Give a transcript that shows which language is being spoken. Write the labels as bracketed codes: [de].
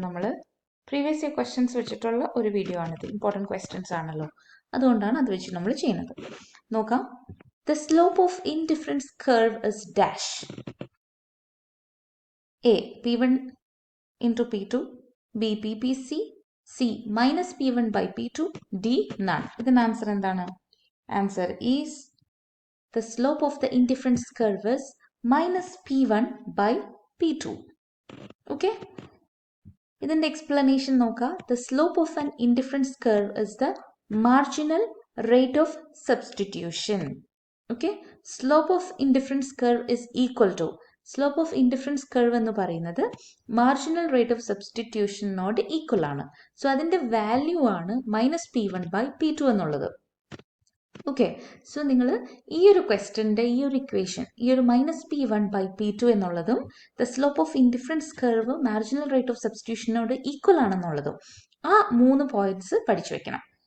[ml] നമ്മൾ previous year questions വെച്ചിട്ടുള്ള ഒരു വീഡിയോ ആണിത്. ഇമ്പോർട്ടൻറ്റ് ക്വസ്റ്റ്യൻസ് ആണല്ലോ, അതുകൊണ്ടാണ് അത് വെച്ച് നമ്മൾ ചെയ്യുന്നത്. നോക്കാം. [en] The slope of indifference curve is dash. A. P1 into P2. B. PPC. C. Minus P1 by P2. D. None. [ml] ഇതിന് ആൻസർ എന്താണ്? [en] Answer is the slope of the indifference curve is minus P1 by P2. Okay? [ml] ഇതിന്റെ explanation നോക്കാം. [en] The slope of an indifference curve is the marginal rate of substitution. Okay, slope of indifference curve is equal to slope of indifference curve [ml] എന്ന് പറയുന്നത് [en] marginal rate of substitution നോട് equal ആണ്. [ml] So അതിന്റെ value ആണ് minus P1 by P2 എന്നുള്ളത്. Okay, so നിങ്ങൾ ഈ ഒരു ക്വസ്റ്റ്യൻ്റെ ഈ ഒരു ഇക്വേഷൻ, ഈ ഒരു മൈനസ് P1 by P2 എന്നുള്ളതും the slope of indifference curve marginal rate of സബ്സ്റ്റിറ്റ്യൂഷനോട് equal ആണെന്നുള്ളതും ആ 3 പോയിന്റ്സ് പഠിച്ചു വെക്കണം.